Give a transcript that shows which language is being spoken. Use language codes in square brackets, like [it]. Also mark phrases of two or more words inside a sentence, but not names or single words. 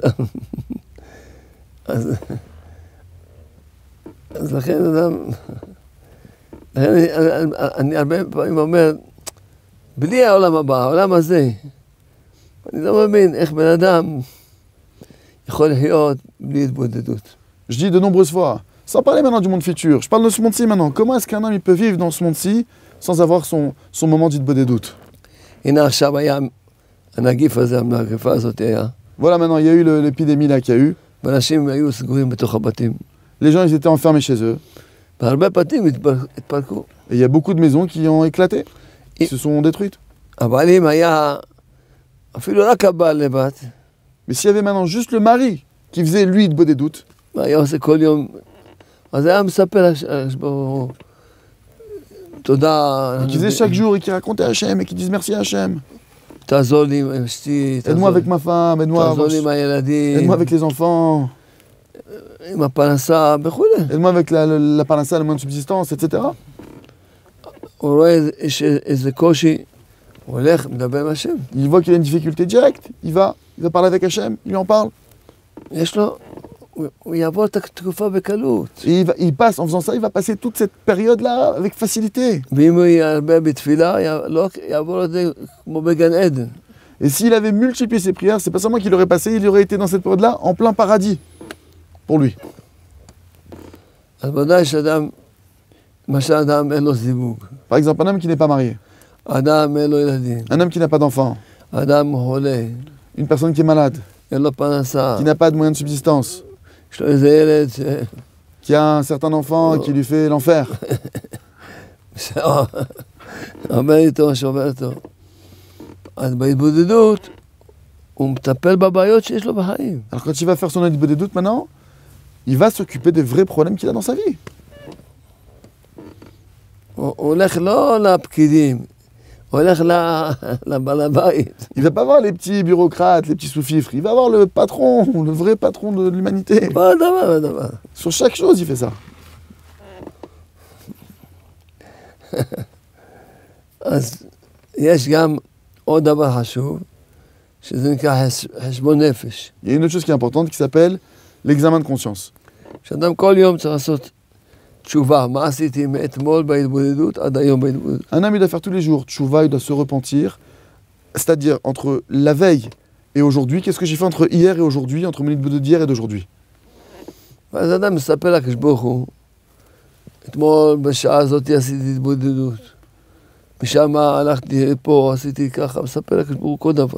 [he] אז לכן אדם, אני הרבה פעמים אומר, בלי העולם הבא, העולם הזה, אני לא מבין איך בן אדם יכול לחיות בלי התבודדות. [fr] Je dis de nombreuses fois, sans parler maintenant du monde futur, je parle de ce monde-ci maintenant. Comment est-ce qu'un homme il peut vivre dans ce monde-ci sans avoir son moment d'Hitbodedut? [he] הנה עכשיו היה הנגיף הזה, המגפה הזאת היה. [fr] Voilà, maintenant, il y a eu l'épidémie là qu'il y a eu. [he] ואנשים היו סגורים בתוך הבתים. [fr] Les gens, ils étaient enfermés chez eux. [he] והרבה בתים התפרקו. [fr] Et il y a beaucoup de maisons qui ont éclaté, qui se sont détruites. [he] אבל אם היה אפילו רק הבעל לבד, [fr] Mais s'il y avait maintenant juste le mari qui faisait lui Hitbodedut, [he] היה עושה כל יום, אז היה מספר תודה. [fr] qui faisait chaque jour et qui racontait Hachem et qui disait merci Hachem. [he] תעזור לי עם אשתי, [fr] Aide-moi avec ma femme, [he] תעזור לי עם הילדים, [fr] aide-moi avec les enfants, [he] עם הפרנסה וכו'. [fr] aide-moi avec la parnassa, le moyen de subsistance, etc. [he] הוא רואה איזה קושי, הוא הולך, מדבר עם השם. [fr] Il voit qu'il a une difficulté directe, il va parler avec Hachem, il lui en parle. [he] יש לו, הוא יעבור את התקופה בקלות. [fr] Et il passe, en faisant ça, il va passer toute cette période-là avec facilité. [he] ואם הוא ירבה בתפילה, יעבור את זה כמו בגן עדן. [fr] Et s'il avait multiplié ses prières, c'est pas seulement qu'il aurait passé, il aurait été dans cette période-là en plein paradis pour lui. [he] אז ודאי שאדם, למשל אדם אין לו זיווג. [fr] Par exemple, un homme qui n'est pas marié, [he] אדם אין לו ילדים. [fr] un homme qui n'a pas d'enfant, [he] אדם חולה. [fr] une personne qui est malade, [he] אין לו פרנסה. [fr] qui n'a pas de moyens de subsistance, [he] יש לו איזה ילד [fr] qui a un certain enfant qui lui fait l'enfer. [he] שעובד איתו, שעובד איתו. אז בהתבודדות, הוא מטפל בבעיות שיש לו בחיים. [fr] Alors quand il va faire son audit de doute maintenant, il va s'occuper des vrais problèmes qu'il a dans sa vie. [he] הוא הולך לא לפקידים, הוא הולך לבעל הבית. [fr] Il va pas voir les petits bureaucrates, les petits sous-fifres, il va voir le patron, le vrai patron de l'humanité. [he] בדבר. [fr] Sur chaque chose, il fait ça. [he] אז יש גם עוד דבר חשוב, שזה נקרא חשבון נפש. [fr] Il y a une autre chose qui est importante qui s'appelle l'examen de conscience. [he] שאדם כל יום צריך לעשות תשובה, מה עשיתי מאתמול בהתבודדות עד היום בהתבודדות. [fr] Un homme, il doit faire tous les jours tchouva, il doit se repentir. C'est-à-dire, entre la veille et aujourd'hui, qu'est-ce que j'ai fait entre hier et aujourd'hui, entre mon de d'hier et d'aujourd'hui. [he] ואז אדם מספר לקדוש ברוך הוא, אתמול בשעה הזאת עשיתי התבודדות. משם הלכתי פה, עשיתי ככה, מספר לקדוש ברוך הוא כל דבר.